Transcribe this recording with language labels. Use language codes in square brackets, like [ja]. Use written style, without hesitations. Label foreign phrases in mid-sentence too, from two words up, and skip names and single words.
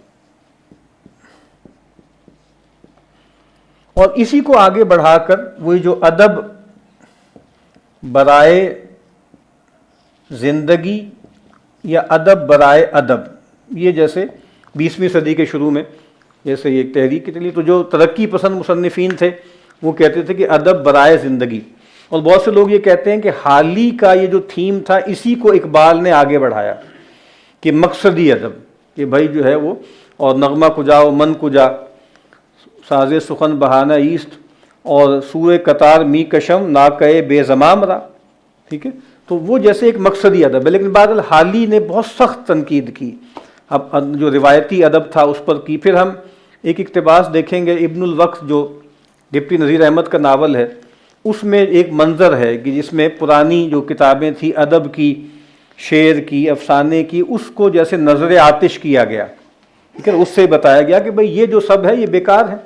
[ur] اور اسی کو آگے بڑھا کر وہی جو ادب برائے زندگی یا ادب برائے ادب، یہ جیسے 20ویں صدی کے شروع میں جیسے یہ ایک تحریک چلی، تو جو ترقی پسند مصنفین تھے وہ کہتے تھے کہ ادب برائے زندگی، اور بہت سے لوگ یہ کہتے ہیں کہ حالی کا یہ جو تھیم تھا اسی کو اقبال نے آگے بڑھایا کہ مقصدی ادب، کہ بھائی جو ہے وہ اور [fa] نغمہ کجا و من کجا، ساز سخن بہانہ ایست، اور سوئے قطار می کشم ناکے بے زمام را، [ur] ٹھیک ہے، تو وہ جیسے ایک مقصدی ادب ہے۔ لیکن بعد حالی نے بہت سخت تنقید کی، اب جو روایتی ادب تھا اس پر کی۔ پھر ہم ایک اقتباس دیکھیں گے ابن الوقت جو ڈپٹی نذیر احمد کا ناول ہے، اس میں ایک منظر ہے کہ جس میں پرانی جو کتابیں تھیں ادب کی شعر کی، افسانے کی، اس کو جیسے نظر آتش کیا گیا، ٹھیک ہے، اس سے بتایا گیا کہ بھئی یہ جو سب ہے یہ بیکار ہے.